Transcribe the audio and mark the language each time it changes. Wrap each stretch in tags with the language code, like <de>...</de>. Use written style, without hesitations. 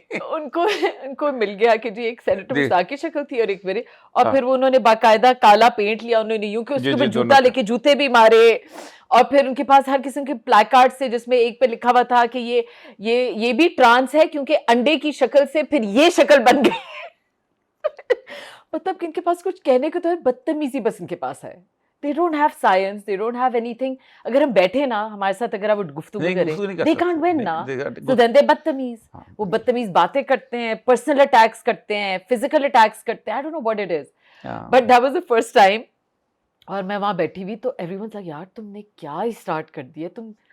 <ur>ان کو مل گیا کہ جی ایک سینیٹر مشتاق کی شکل تھی اور ایک میرے, اور پھر وہ انہوں نے باقاعدہ کالا پینٹ لیا انہوں نے یوں کہ اس کے اوپر جوتا لے کے جوتے بھی مارے, اور پھر ان کے پاس ہر قسم کے پلیک کارڈ سے جس میں ایک پہ لکھا ہوا تھا کہ یہ بھی ٹرانس ہے کیونکہ انڈے کی شکل سے پھر یہ شکل بن گئی. مطلب کہ ان کے پاس کچھ کہنے کو تو ہے, بدتمیزی بس ان کے پاس ہے.</ur> <en>They don't have science, they don't have anything.</en> <ur>اگر ہم بیٹھے نا ہمارے ساتھ اگر وہ گفتگو کریں,</ur> <en>they can't win</en> <ur>نا,</ur> <en>so then they</en> <ur>بدتمیز, وہ بدتمیز باتیں کرتے ہیں, پرسنل اٹیکس کرتے ہیں, فزیکل اٹیکس کرتے ہیں.</ur> <en>I don't know what it is, but that was the first time.</en> <ur>اور میں وہاں بیٹھی ہوئی تو</ur> <en>everyone's like</en> <ur>یار تم نے کیا اسٹارٹ کر دیا تم.</ur>